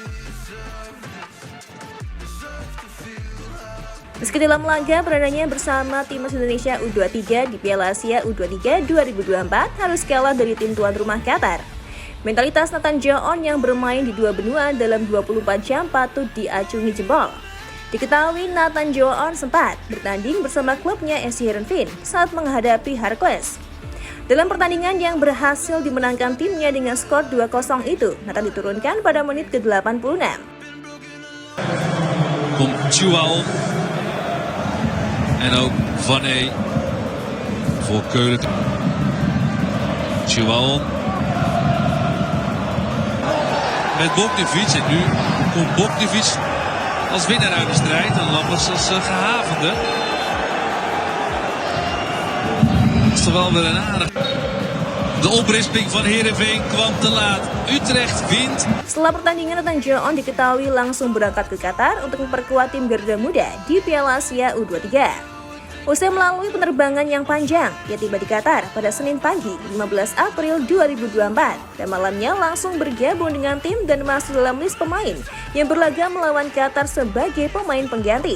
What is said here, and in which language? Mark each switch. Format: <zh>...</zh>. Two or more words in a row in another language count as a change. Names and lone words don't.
<id>Meski dalam laga beradanya bersama Timnas Indonesia U23 di Piala Asia U23 2024 harus kalah dari tim tuan rumah Qatar, mentalitas Nathan Choaon yang bermain di dua benua dalam 24 jam patut diacungi jempol. Diketahui Nathan Choaon sempat bertanding bersama klubnya SC Heerenveen saat menghadapi Hercules. Dalam pertandingan yang berhasil dimenangkan timnya dengan skor 2-0 itu, Nathan diturunkan pada menit ke-86.</id> <nl>Komt Choaon. En ook Van Ee voor Keulen. Choaon. Met Bogdanovic en nu komt Bogdanovic als winnaar uit de strijd en Lammers als gehavende. Dat is toch wel weer een aardig. De oprisping van Heerenveen kwam te laat. Utrecht wint.</nl> <id>Setelah pertandingan, Nathan Choaon diketahui langsung berangkat ke Qatar untuk memperkuat tim Garuda Muda di Piala Asia U23. Usai melalui penerbangan yang panjang, ia tiba di Qatar pada Senin pagi 15 April 2024 dan malamnya langsung bergabung dengan tim dan masuk dalam list pemain yang berlaga melawan Qatar sebagai pemain pengganti.</id>